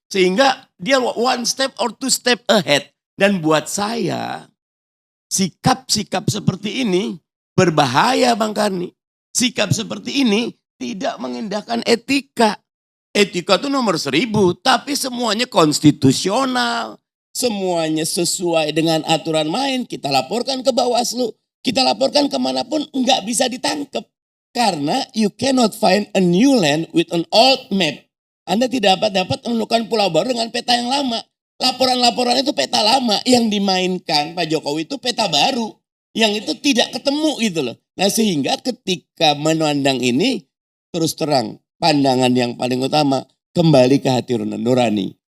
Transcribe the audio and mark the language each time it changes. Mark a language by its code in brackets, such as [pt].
[id] Sehingga dia [en] one step or two step ahead. [id] Dan buat saya, sikap-sikap seperti ini berbahaya Bang Karni. Sikap seperti ini tidak mengindahkan etika. Etika itu nomor 1000, tapi semuanya konstitusional. Semuanya sesuai dengan aturan main. Kita laporkan ke Bawaslu, kita laporkan kemanapun, nggak bisa ditangkap. Karena [en] you cannot find a new land with an old map. [id] Anda tidak dapat menemukan pulau baru dengan peta yang lama. Laporan-laporan itu peta lama, yang dimainkan Pak Jokowi itu peta baru. Yang itu tidak ketemu gitu loh. Nah sehingga ketika memandang ini, terus terang, pandangan yang paling utama, kembali ke hati nurani.